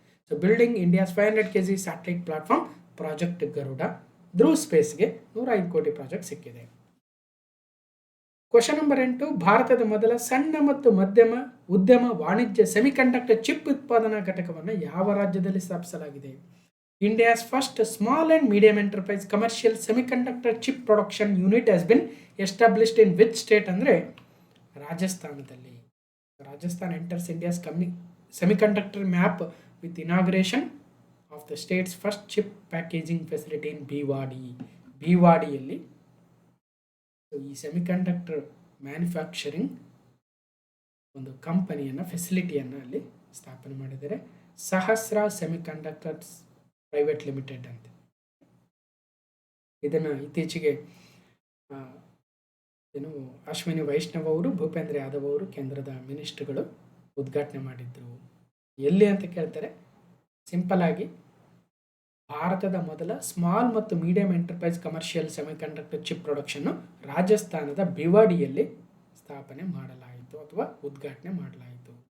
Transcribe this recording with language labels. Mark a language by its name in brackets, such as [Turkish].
[English] so building India's 500 kg satellite platform project Garuda, [Kannada] Dhruv ಸ್ಪೇಸ್ಗೆ 105 ಕೋಟಿ project ಸಿಕ್ಕಿದೆ. Question number 8, ಭಾರತದ ಮೊದಲ ಸಣ್ಣ ಮತ್ತು ಮಧ್ಯಮ ಉದ್ಯಮ ವಾಣಿಜ್ಯ ಸೆಮಿಕಂಡಕ್ಟರ್ ಚಿಪ್ ಉತ್ಪಾದನಾ ಘಟಕವನ್ನು ಯಾವ ರಾಜ್ಯದಲ್ಲಿ ಸ್ಥಾಪಿಸಲಾಗಿದೆ? [English] India's first small and medium enterprise commercial semiconductor chip production unit has been established in which state? [Kannada] ಅಂದರೆ ರಾಜಸ್ಥಾನದಲ್ಲಿ. Rajasthan [English] enters India's semiconductor map with inauguration of the state's first chip packaging facility in [Kannada] ಭಿವಾಡಿಯಲ್ಲಿ ಈ semiconductor manufacturing ಒಂದು ಕಂಪನಿಯನ್ನು, ಫೆಸಿಲಿಟಿಯನ್ನು ಅಲ್ಲಿ ಸ್ಥಾಪನೆ ಮಾಡಿದ್ದಾರೆ. ಸಹಸ್ರ semiconductors private limited ಅಂತ. ಇದನ್ನು ಇತ್ತೀಚೆಗೆ ಅಶ್ವಿನಿ ವೈಷ್ಣವ್ ಅವರು, ಭೂಪೇಂದ್ರ ಯಾದವ್ ಅವರು ಕೇಂದ್ರದ ಮಿನಿಸ್ಟರ್ಗಳು ಉದ್ಘಾಟನೆ ಮಾಡಿದ್ರು. ಎಲ್ಲಿ ಅಂತ ಕೇಳ್ತಾರೆ, ಸಿಂಪಲ್ ಆಗಿ ಭಾರತದ ಮೊದಲ ಸ್ಮಾಲ್ ಮತ್ತು medium enterprise commercial semiconductor chip production ರಾಜಸ್ಥಾನದ ಭಿವಾಡಿಯಲ್ಲಿ ಸ್ಥಾಪನೆ ಮಾಡಲಾಯಿತು ಅಥವಾ ಉದ್ಘಾಟನೆ ಮಾಡಲಾಯಿತು.